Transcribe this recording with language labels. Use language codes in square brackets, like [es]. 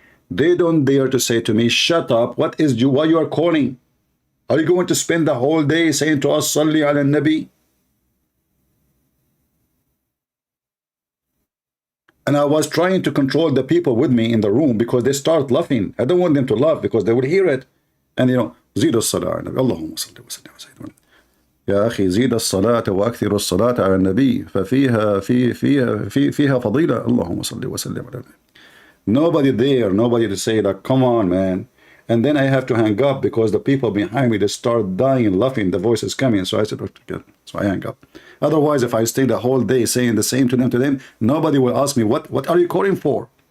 [en] They don't dare to say to me, shut up, why you are calling? Are you going to spend the whole day saying to us, [ar] Salli ala Nabi? [en] And I was trying to control the people with me in the room because they start laughing. I don't want them to laugh because they will hear it. And you know, [ar] زيد الصلاة على النبي اللهم صل وسلم على سيدنا يا أخي زيد الصلاة وأكثر الصلاة على النبي ففيها فيها فضيلة اللهم صل وسلم على النبي. [en] Nobody to say that, come on, man. And then I have to hang up because the people behind me, they start dying, laughing, the voice is coming. So I said, okay. So I hang up. Otherwise, if I stay the whole day saying the same to them, nobody will ask me, what are you calling for?